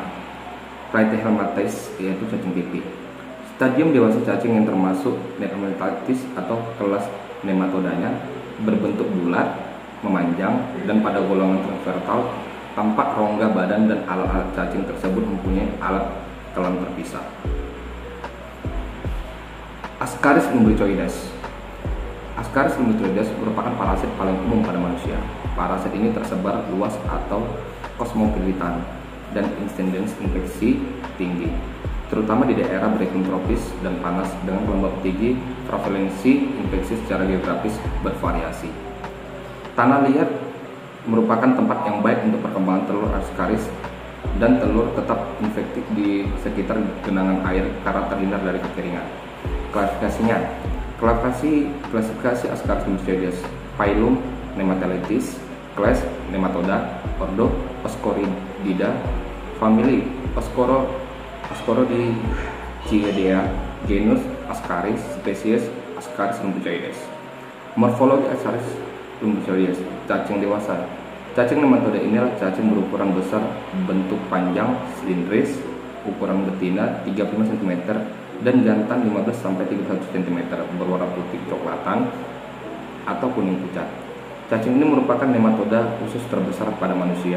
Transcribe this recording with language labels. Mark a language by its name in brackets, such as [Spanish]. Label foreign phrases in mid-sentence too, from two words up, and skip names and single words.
[Indonesian] Platyhelminthes, yaitu cacing pipih. Stadium dewasa cacing yang termasuk Nephelmathes atau kelas nematodanya berbentuk bulat, memanjang, dan pada golongan transversal tampak rongga badan, dan alat-alat cacing tersebut mempunyai alat telan terpisah. Ascaris lumbricoides. Ascaris lumbotroides merupakan parasit paling umum pada manusia. Parasit ini tersebar luas atau kosmopolitan dan insiden infeksi tinggi, terutama di daerah beriklim tropis dan panas dengan gelombang tinggi. Prevalensi infeksi secara geografis bervariasi. Tanah liat merupakan tempat yang baik untuk perkembangan telur Ascaris, dan telur tetap infektif di sekitar genangan air karena terhindar dari kekeringan. Klasifikasinya, klasifikasi Ascaris lumbotroides: phylum Nemataletis, class Nematoda, ordo Oscoridida, family Oscorodichiidea, genus Ascaris, spesies Ascaris lumbotroides. Morfologi Ascaris lumbotroides: cacing dewasa. Cacing nematoda inilah cacing berukuran besar, bentuk panjang, silindris, ukuran betina 35 cm dan jantan 15-31 cm, berwarna putih kecoklatan atau kuning pucat. Cacing ini merupakan nematoda khusus terbesar pada manusia.